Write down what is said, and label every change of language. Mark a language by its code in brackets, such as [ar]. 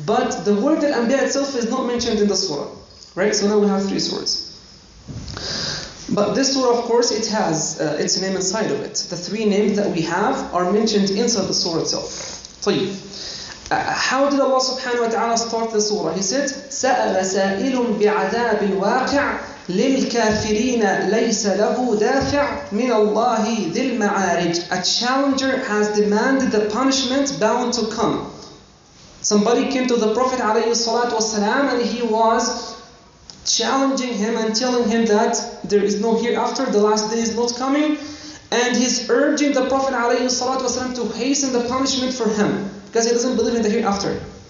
[en] But the word Al-Anbiya itself is not mentioned in the surah. Right? So now we have three surahs. But this surah, of course, it has its name inside of it. The three names that we have are mentioned inside the surah itself. [ar] طيب. [en] How did Allah subhanahu wa ta'ala start the surah? He said, [ar] سَأَلَ سَائِلٌ بِعَذَابٍ وَاقِعٍ لِلْكَافِرِينَ لَيْسَ لَهُ دَافِعٍ مِنَ اللَّهِ ذِي الْمَعَارِجِ. [en] A challenger has demanded the punishment bound to come. Somebody came to the Prophet ﷺ and he was challenging him and telling him that there is no hereafter, the last day is not coming, and he's urging the Prophet ﷺ to hasten the punishment for him because he doesn't believe in the hereafter.